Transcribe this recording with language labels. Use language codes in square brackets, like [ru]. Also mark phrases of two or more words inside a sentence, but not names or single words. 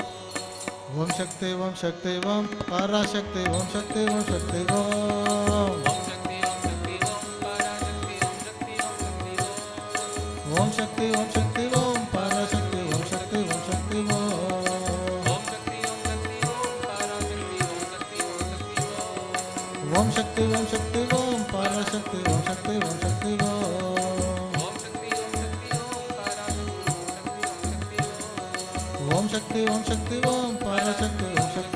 [ta] ஓம் சக்தி ஓம் சக்தி ஓம் பராசக்தி ஓம் சக்தி ஓம் சக்தி ஓம். ஓம் சக்தி ஓம் சக்தி ஓம் பராசக்தி ஓம் சக்தி ஓம் சக்தி ஓம். ஓம் சக்தி ஓம் சக்தி ஓம் பராசக்தி ஓம் சக்தி ஓம் சக்தி ஓம். ஓம் சக்தி ஓம் சக்தி ஓம் பராசக்தி ஓம் சக்தி ஓம் ஓம் சக்தி ஓம் சக்தி ஓம் பராசக்தி ஓம் சக்தி ஓம் சக்தி ஓம் ஓம் சக்தி ஓம் சக்தி ஓம் பராசக்தி ஓம் சக்தி ஓம் சக்தி